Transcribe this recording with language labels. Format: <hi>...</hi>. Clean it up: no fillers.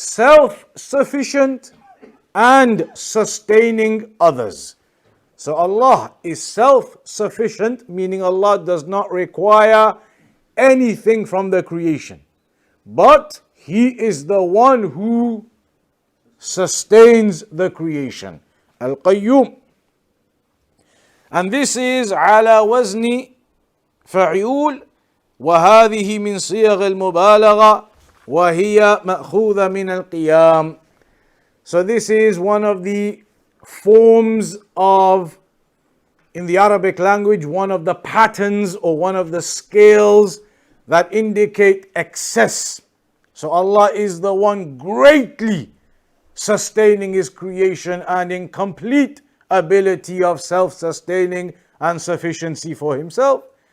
<en>Self-sufficient and sustaining others. So Allah is self-sufficient, meaning Allah does not require anything from the creation. But He is the one who sustains the creation. Al-Qayyum. And this is</en> <ar>على وزن فعيول وهذه من صيغ المبالغة وهي مأخوذة من القيام.</ar> <en>So this is one of the forms of, in the Arabic language, one of the patterns or one of the scales that indicate excess. So Allah is the one greatly sustaining His creation and in complete ability of self-sustaining and sufficiency for Himself.</en>